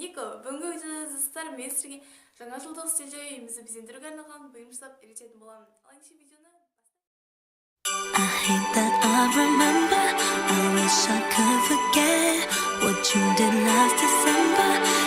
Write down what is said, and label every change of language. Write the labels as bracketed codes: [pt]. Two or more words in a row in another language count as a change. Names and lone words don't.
[kk] бүгінгі видеода достар мен сіздерге жаңа жылдық стильде үйімізді безендіруге арналған бұйым жасап үйрететін боламын. Ал ендеше видеоны [en] I hate that I remember. I wish I could forget what you did last December.